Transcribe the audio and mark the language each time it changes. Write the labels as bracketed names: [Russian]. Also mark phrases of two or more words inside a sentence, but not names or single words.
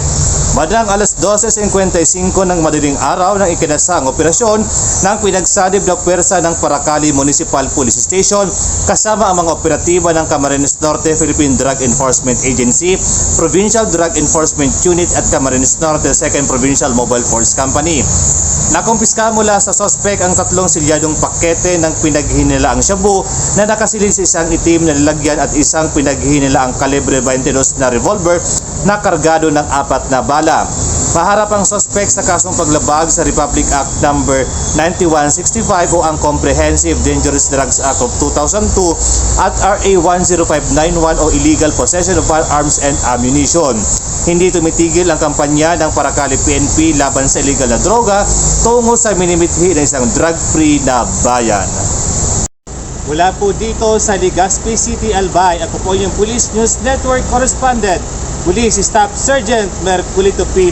[Filipino] Madang alas 12:55 ng madaling araw ng ikinasang operasyon ng pinagsanib na pwersa ng Paracale Municipal Police Station kasama ang mga operatiba ng Camarines Norte Philippine Drug Enforcement Agency, Provincial Drug Enforcement Unit at Camarines Norte 2nd Provincial Mobile Force Company. Nakumpiska mula sa suspect ang 3 silyadong pakete ng pinaghinilaang shabu na nakasilid sa isang itim na lalagyan at isang pinaghinilaang kalibre 22 na revolver na kargado ng 4 na bala. Maharap ang suspect sa kasong paglabag sa Republic Act No. 9165 o ang Comprehensive Dangerous Drugs Act of 2002 at RA 10591 o Illegal Possession of Firearms and Ammunition. Hindi tumitigil ang kampanya ng Paracale PNP laban sa illegal na droga tungo sa minimithi ng isang drug-free na bayan. Mula po dito sa Legazpi City, Albay, ako po yung Police News Network Correspondent, Police Staff Sergeant Mercolito P.